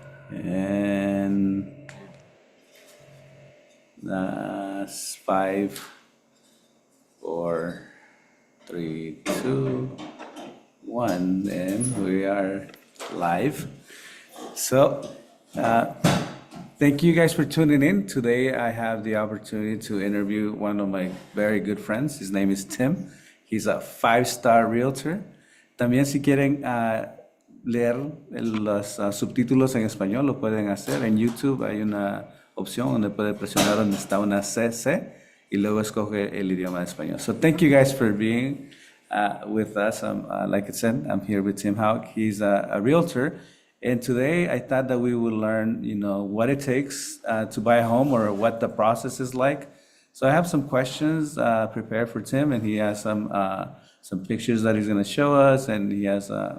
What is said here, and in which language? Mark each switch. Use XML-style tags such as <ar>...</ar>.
<en>And that's 5, 4, 3, 2, 1, and we are live. So, uh, thank you guys for tuning in. Today, I have the opportunity to interview one of my very good friends. His name is Tim. He's a five-star realtor.</en> <es>También, si quieren leer los subtítulos en español, lo pueden hacer. En YouTube hay una opción donde puede presionar donde está una CC y luego escoge el idioma de español.</es> <en>So, thank you guys for being with us. Like I said, I'm here with Tim Houck. He's a realtor. And today I thought that we would learn, what it takes to buy a home or what the process is like. So I have some questions prepared for Tim, and he has some pictures that he's going to show us, and he has.</en>